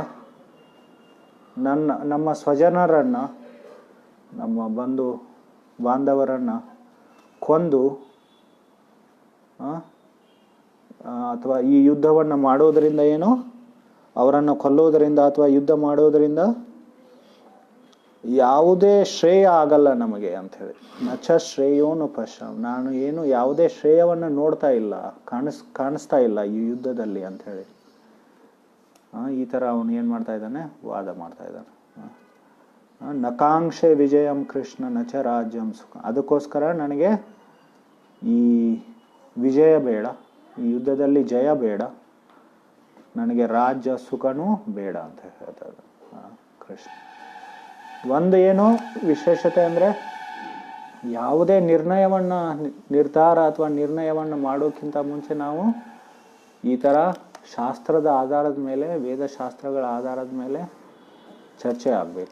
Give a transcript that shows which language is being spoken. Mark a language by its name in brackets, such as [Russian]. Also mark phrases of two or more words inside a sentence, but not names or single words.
[Kannada] ನಮ್ಮ ಸ್ವಜನರನ್ನ, ನಮ್ಮ ಬಂಧು ಬಾಂಧವರನ್ನ ಕೊಂದು ಅಥವಾ ಈ ಯುದ್ಧವನ್ನು ಮಾಡೋದರಿಂದ ಏನು, ಅವರನ್ನು ಕೊಲ್ಲೋದರಿಂದ ಅಥವಾ ಯುದ್ಧ ಮಾಡೋದರಿಂದ ಯಾವುದೇ ಶ್ರೇಯ ಆಗಲ್ಲ ನಮಗೆ ಅಂಥೇಳಿ. [Sanskrit] ನಚ ಶ್ರೇಯೋನು ಪಶ್ಯಾಮಿ, [Kannada] ನಾನು ಏನು ಯಾವುದೇ ಶ್ರೇಯವನ್ನು ನೋಡ್ತಾ ಇಲ್ಲ, ಕಾಣಿಸ್ತಾ ಇಲ್ಲ ಈ ಯುದ್ಧದಲ್ಲಿ ಅಂಥೇಳಿ ಈ ಥರ ಅವನು ಏನು ಮಾಡ್ತಾ ಇದ್ದಾನೆ, ವಾದ ಮಾಡ್ತಾ ಇದ್ದಾನೆ. [Sanskrit] ನಕಾಂಕ್ಷೆ ವಿಜಯಂ ಕೃಷ್ಣ ನಚ ರಾಜ್ಯಂ ಸುಖ. [Kannada] ಅದಕ್ಕೋಸ್ಕರ ನನಗೆ ಈ ವಿಜಯ ಬೇಡ, ಈ ಯುದ್ಧದಲ್ಲಿ ಜಯ ಬೇಡ, ನನಗೆ ರಾಜ್ಯ ಸುಖನೂ ಬೇಡ ಅಂತ ಹೇಳ್ತಾ ಇದ್ದಾನೆ ಕೃಷ್ಣ. ಒಂದು ಏನು ವಿಶೇಷತೆ ಅಂದರೆ, ಯಾವುದೇ ನಿರ್ಧಾರ ಅಥವಾ ನಿರ್ಣಯವನ್ನು ಮಾಡೋಕ್ಕಿಂತ ಮುಂಚೆ ನಾವು ಈ ಥರ ಶಾಸ್ತ್ರದ ಆಧಾರದ ಮೇಲೆ, ವೇದಶಾಸ್ತ್ರಗಳ ಆಧಾರದ ಮೇಲೆ ಚರ್ಚೆ ಆಗಬೇಕು.